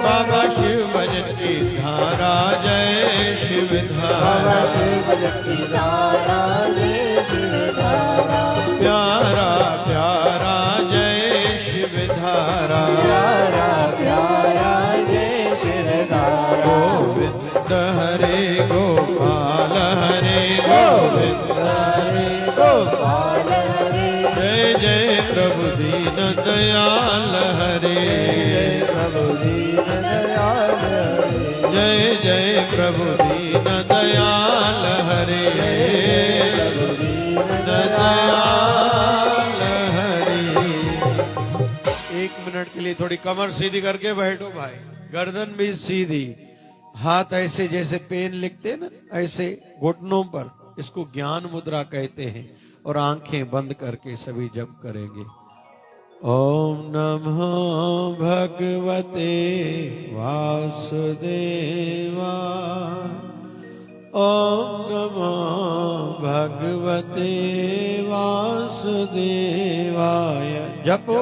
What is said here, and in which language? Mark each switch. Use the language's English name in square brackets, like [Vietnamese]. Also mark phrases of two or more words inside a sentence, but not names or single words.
[Hindi] बाबा शिव भजन की धारा जय शिवधारा, बाबा शिव भजन की धारा जय शिवधारा, प्यारा प्यारा जय शिवधारा, प्यारा प्यारा जय शिवधारा, गोविंद हरे गोपाल हरे गोविंद हरे गोपाल हरे, जय जय प्रभु दीन दयाल हरे, जय प्रभु दीन दयाल हरे, जय जय प्रभु दीन दयाल हरे, प्रभु दीन दयाल हरे। 1 मिनट के लिए थोड़ी कमर सीधी करके बैठो भाई, गर्दन भी सीधी, हाथ ऐसे जैसे पेन लिखते ना, ऐसे घुटनों पर, इसको ज्ञान मुद्रा कहते हैं, और आंखें बंद करके सभी जप करेंगे। [Sanskrit] ओम नमो भगवते वासुदेवाय, ओम नमो भगवते वासुदेवाय, जपो।